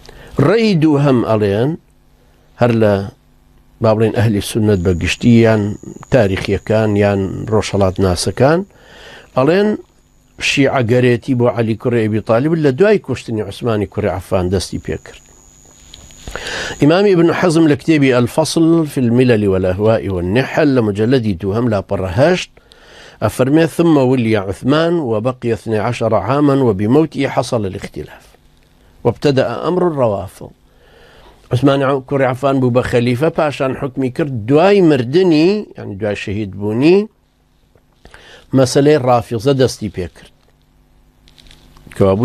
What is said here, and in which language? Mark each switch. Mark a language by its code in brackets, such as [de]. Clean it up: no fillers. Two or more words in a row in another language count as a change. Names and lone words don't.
[ckb] ڕێی دووهەم ئەڵێن هەر لە با بڵێن ئەهلی سونەت بەگشتی یان تاریخیەکان یان ڕۆژهەڵات ناسەکان ئەڵێن شیعەگەرێتی بۆ عەلی کوڕی ئەبی تاالب لە دوای کوشتنی عوسمانی کوڕی عەفان دەستی پێکرد. [ar] إمام ابن حزم لكتابي الفصل في الملل والأهواء والنحل لمجلد [ckb] دوهم لا برهشت أفرمي [ar] ثم ولي عثمان وبقي 12 عاما وبموته حصل الاختلاف وابتدأ أمر الروافض. [ckb] عثمان كوري عفان بوبا خليفة باشان حكمي كرد دواي مردني يعني دواي شهيد بوني [ar] مسألة رافضة [ckb] دستي بيكرد كوابو